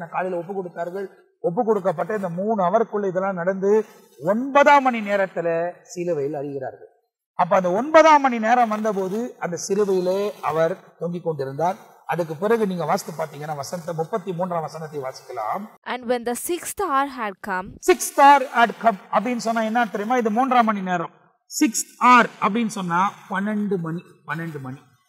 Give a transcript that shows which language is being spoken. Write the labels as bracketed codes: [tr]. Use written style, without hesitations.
[ta] நான் காலையில் ஒப்பு கொடுத்தார்கள். ஒப்பு கொடுக்கப்பட்ட இந்த 3 ஹவருக்குள்ள இதெல்லாம் நடந்து 9ஆம் மணி நேரத்துல சிலுவையில் அறிகிறார்கள். அப்ப அந்த 9ஆம் மணி நேரம் வந்தபோது அந்த சிலுவையிலே அவர் தொங்கிக் கொண்டிருந்தார். அதுக்கு பிறகு நீங்க வாசித்து பாத்தீங்கன்னா வசனத்தை 33ஆம் வசனத்தை வாசிக்கலாம். [en] And when the 6th hour had come, 6th hour had come [ta] அப்படின்னு சொன்னா என்ன தெரியுமா? இது 3ஆம் மணி நேரம். 6th hour அப்படின்னு சொன்னா 12 மணி.